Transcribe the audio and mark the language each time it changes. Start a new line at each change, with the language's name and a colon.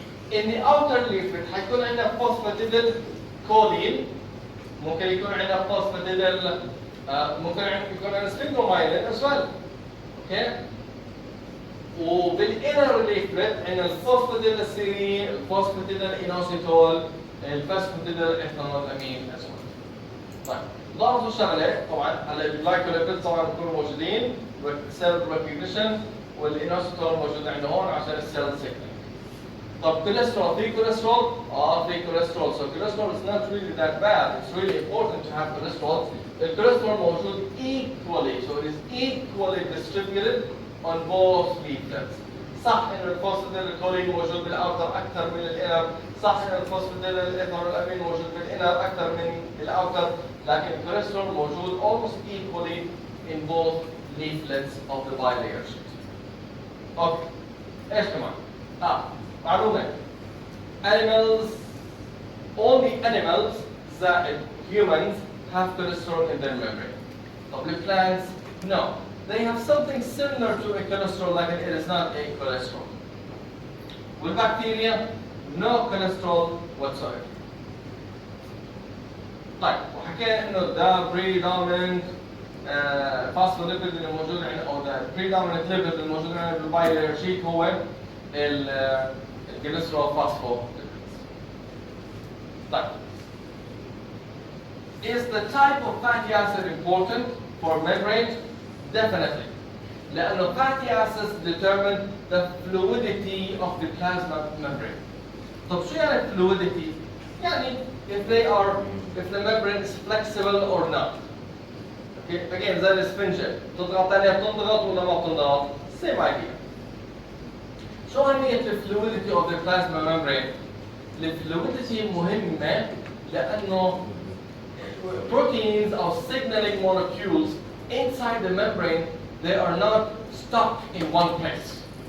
English: In the outer leaflet
Arabic: حيكون عندنا
English: phosphatidyl choline ممكن يكون عندنا phosphatidyl ممكن يكون عندنا sphingomyelin as well. Okay?
Arabic: وبالinner leaflet عندنا الفوسفاتيديل سيرين، الفوسفاتيديل اينوسيتول، الفوسفاتيديل ايثانول امين as well. طيب لاحظوا شغله طبعا هلا الجلايكوليبيدز طبعا بيكونوا موجودين سيل ريكوجنيشن والاينوسيتول موجود عندنا هون عشان السيل سيكلينج. طب كوليسترول في كوليسترول؟ في كوليسترول.
English: So cholesterol is not really that bad. It's really important to have cholesterol.
Arabic: الكوليسترول موجود
English: equally, so it is equally distributed on both leaflets.
Arabic: صح ان الفوسفاتيديل كولين موجود بالاوتر اكثر من الانر، صح ان الفوسفاتيديل الايثانول الامين موجود بالانر اكثر من الاوتر، لكن الكوليسترول موجود
English: almost equally in both leaflets of the bilayer sheet.
Arabic: اوكي ايش كمان؟ معلومه
English: animals only animals زائد humans have cholesterol in their membrane. طب plants no. They have something similar to a cholesterol, like it is not a cholesterol. With bacteria, no cholesterol whatsoever.
Arabic: طيب وحكينا انه
English: the predominant phospholipid
Arabic: اللي موجود عندنا او
English: the predominant lipid
Arabic: اللي موجود عندنا بالبايلر شيت هو الكوليسترول phospholipids.
English: طيب is the type of fatty acid important for membranes? Definitely. لأنه fatty acids determine the fluidity of the plasma membrane.
Arabic: طب شو يعني
English: fluidity؟ يعني if the membrane is flexible or not.
Arabic: Okay, again زي السفنجة تضغط عليها بتنضغط ولا ما بتنضغط؟
English: same idea.
Arabic: شو أهمية
English: fluidity of the plasma membrane؟
Arabic: الفلويديتي مهمة لأنه
English: proteins or signaling molecules inside the membrane, they are not stuck in one place.